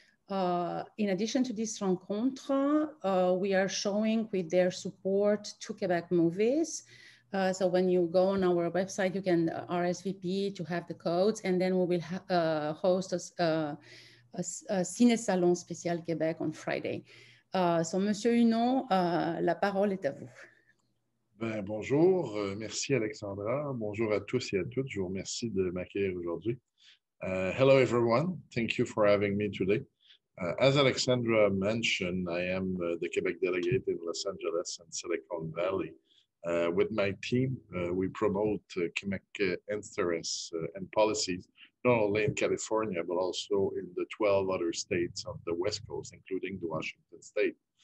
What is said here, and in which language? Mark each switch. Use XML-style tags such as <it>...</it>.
<en>In addition to this Rencontre, we are showing with their support 2 Quebec movies. So when you go on our website, you can RSVP to have the codes, and then we will host a Ciné Salon Spécial Québec on Friday.</en> <fr>So, Monsieur Huneault, la parole est à vous. Bonjour, merci Alexandra. Bonjour à tous et à toutes. Je vous remercie de m'accueillir aujourd'hui.</fr> <en>Hello everyone. Thank you for having me today. As Alexandra mentioned, I am the Quebec delegate in Los Angeles and Silicon Valley. With my team, we promote Quebec interests and policies, not only in California, but also in the 12 other states of the West Coast, including the Washington state.</en>